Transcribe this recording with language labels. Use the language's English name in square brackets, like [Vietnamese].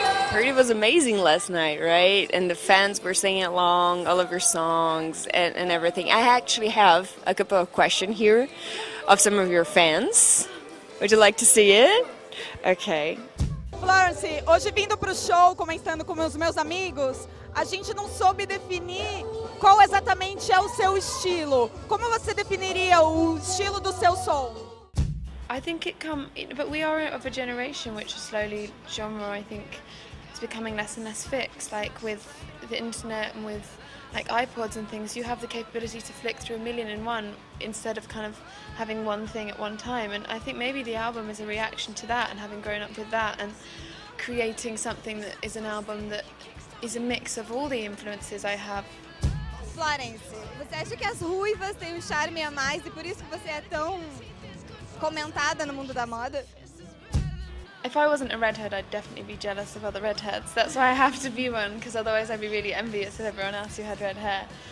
[English] Heard it was amazing last night, right? And the fans were singing along all of your songs and everything. I actually have a couple of questions here of some of your fans. Would you like to see it? Okay. [Portuguese] Florence, hoje vindo para o show, comentando com os meus amigos, a gente não soube definir qual exatamente é o seu estilo. Como você definiria o estilo do seu som? [English] I think but we are of a generation which is slowly genre, I think, is becoming less and less fixed. Like with the internet and with like iPods and things, you have the capability to flick through a million in one instead of kind of having one thing at one time. And I think maybe the album is a reaction to that, and having grown up with that and creating something that is an album that is a mix of all the influences I have. [Portuguese] Florence, você acha que as ruivas têm um charme a mais e por isso que você é tão comentada no mundo da moda? [English] If I wasn't a redhead, I'd definitely be jealous of other redheads. That's why I have to be one, because otherwise I'd be really envious of everyone else who had red hair.